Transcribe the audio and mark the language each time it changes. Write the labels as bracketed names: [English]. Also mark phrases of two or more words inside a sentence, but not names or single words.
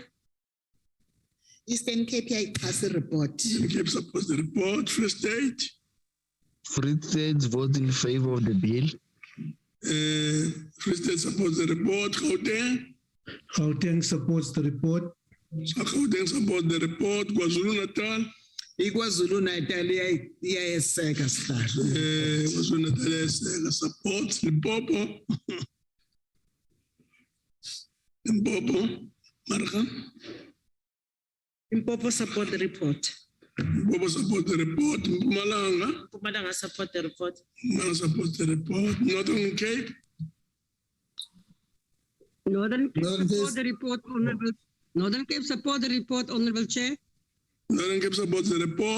[English] Eastern Cape has a report. Eastern Cape supports the report. Free State? Free State votes in favor of the bill. Free State supports the report. Gauteng? Gauteng supports the report. So Gauteng supports the report. KwaZulu-Natal? [Zulu] KwaZulu-Natal iyayeseka sihlahla. [English] KwaZulu-Natal iyayeseka supports. Limpopo? Limpopo? Marga? Limpopo support the report. Limpopo support the report. Mpumalanga? Mpumalanga support the report. Mpumalanga support the report. Northern Cape? Northern Cape support the report, Honourable. Northern Cape support the report, Honourable Chair. Northern Cape supports the report.